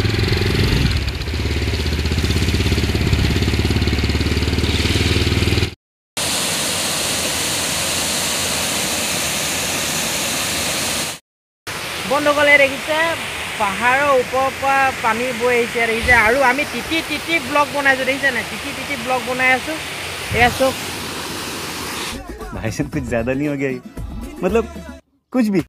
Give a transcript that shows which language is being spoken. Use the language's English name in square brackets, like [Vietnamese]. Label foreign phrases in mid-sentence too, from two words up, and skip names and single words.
[Assamese] বন্ধুসকলে দেখিছে পাহাৰৰ ওপৰৰ পৰা পানী বৈ আহিছে দেখিছে আৰু আমি তিতি তিতি ব্লগ বনাইছোঁ দেখিছে নাই তিতি তিতি ব্লগ বনাই আছোঁ এয়া চব [Hindi] भाई साहब कुछ ज्यादा नहीं हो गया ये मतलब कुछ भी